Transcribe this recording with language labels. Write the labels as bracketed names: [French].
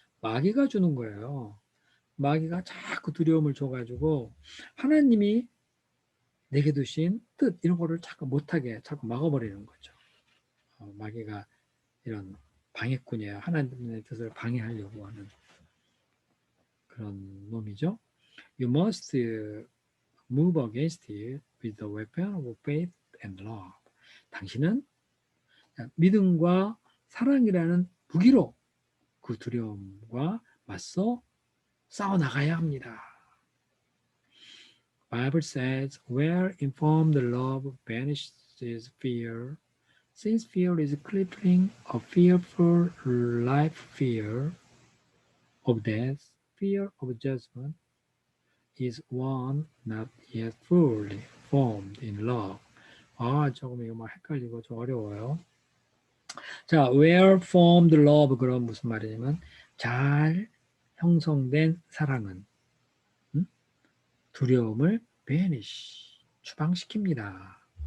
[Korean] 마귀가 주는 거예요. 마귀가 자꾸 두려움을 줘가지고 하나님이 내게 두신 뜻 이런 거를 자꾸 못하게 자꾸 막아버리는 거죠. 마귀가 이런 방해꾼이에요. 하나님의 뜻을 방해하려고 하는 그런 놈이죠. [English] You must move against it with the weapon of faith and love. [Korean] 당신은 믿음과 사랑이라는 무기로 그 두려움과 맞서 싸워 나가야 합니다. [English] Bible says, where informed love banishes fear, since fear is crippling, a fearful life, fear of death, fear of judgment, is one not yet fully formed in love. [Korean] 조금 이거 막 헷갈리고 좀 어려워요. 자, [English] where formed love, [Korean] 그럼 무슨 말이냐면 잘 형성된 사랑은 두려움을 banish, 추방시킵니다.